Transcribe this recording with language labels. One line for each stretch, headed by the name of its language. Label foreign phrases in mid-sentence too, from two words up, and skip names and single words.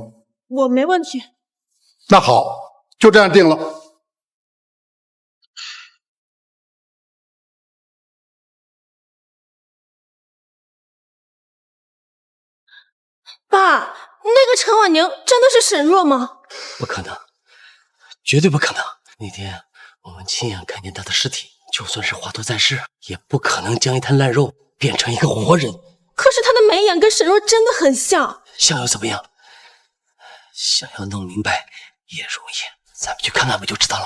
Chinese: 我沒問題。那好，就這樣定了。爸，那個陳婉寧真的是沈若嗎？不可能，絕對不可能。那天我們親眼看見他的屍體，就算是華佗在世，也不可能將一灘爛肉變成一個活人。可是他的眉眼跟沈若真的很像。像又怎麼樣？想要弄明白也容易，咱們去看看不就知道了嗎？